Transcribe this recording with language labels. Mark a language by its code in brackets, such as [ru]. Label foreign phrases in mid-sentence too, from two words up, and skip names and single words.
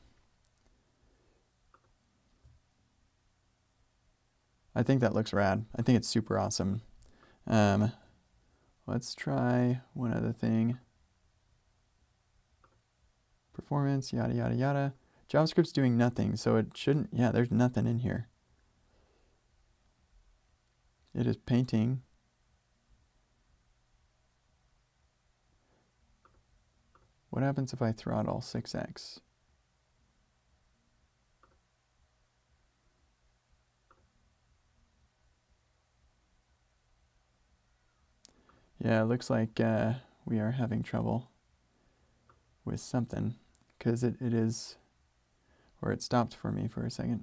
[en] I think that looks rad. I think it's super awesome. Let's try one other thing. Performance, yada, yada, yada. JavaScript's doing nothing, so it shouldn't, yeah, there's nothing in here. It is painting. What happens if I throttle 6x? Yeah, it looks like we are having trouble with something because it is, or it stopped for me for a second.